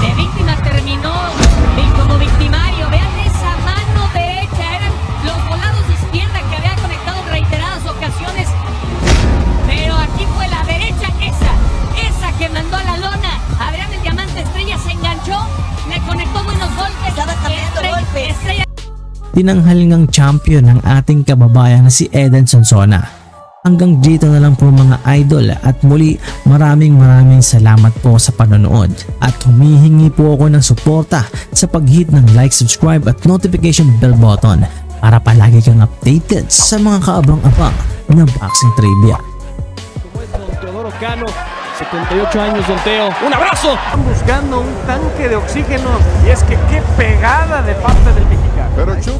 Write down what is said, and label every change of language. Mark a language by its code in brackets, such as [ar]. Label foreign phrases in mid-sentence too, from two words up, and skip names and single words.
[es] De víctima terminó como victimario, vean esa mano derecha, eran los volados de izquierda que había conectado en reiteradas ocasiones, pero aquí fue la derecha, esa que mandó a la lona. Adrián el diamante estrella se enganchó, le conectó buenos golpes, estaba cambiando golpes. [tl] Tinanghal ngang champion ng ating kababayan na si Eden Sonsona. Hanggang dito na lang po mga idol at muli maraming salamat po sa panonood at humihingi po ako ng suporta sa pag-hit ng [en] like, subscribe [tl] at [en] notification bell button [tl] para palagi kang updated sa mga kaabang-abang na [en] boxing trivia. [es] Como es don Teodoro Cano, 78 años, don Teo. ¡Un abrazo! Están buscando un tanque de oxígeno y es que qué pegada de parte del mexicano. Pero